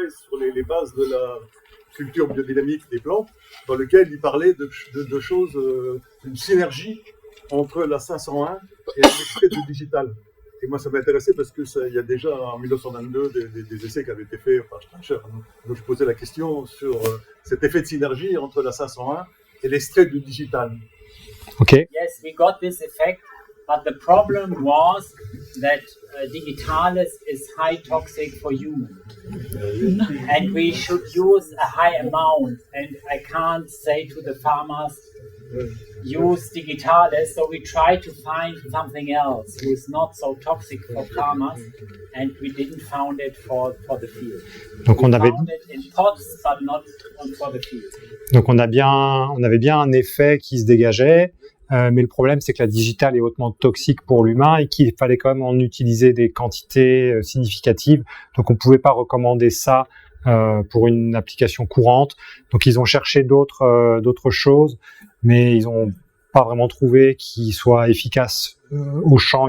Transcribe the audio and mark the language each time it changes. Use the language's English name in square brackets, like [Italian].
[French] Sur les bases de la culture biodynamique des plantes, dans lequel il parlait de choses, d'une synergie entre la 501 et l'extrait du digital. Et moi, ça m'intéressait parce que il y a déjà en 1922 des essais qui avaient été faits par Stracher. Donc, je posais la question sur cet effet de synergie entre la 501 et l'extrait du digital. [English] Okay. Yes, we got this effect, but the problem was that Digitalis is high toxic for humans. And we should use a high amount. And I can't say to the farmers, use Digitalis, so we try to find something else who is not so toxic for farmers, and we didn't found it for the field. [French] Donc [English] we found it in pots, but not for the field. [French] Donc on avait bien un effet qui se dégageait, mais le problème c'est que la digitale est hautement toxique pour l'humain et qu'il fallait quand même en utiliser des quantités significatives. Donc on pouvait pas recommander ça pour une application courante. Donc ils ont cherché d'autres choses, mais ils ont pas vraiment trouvé qui soit efficace au champ.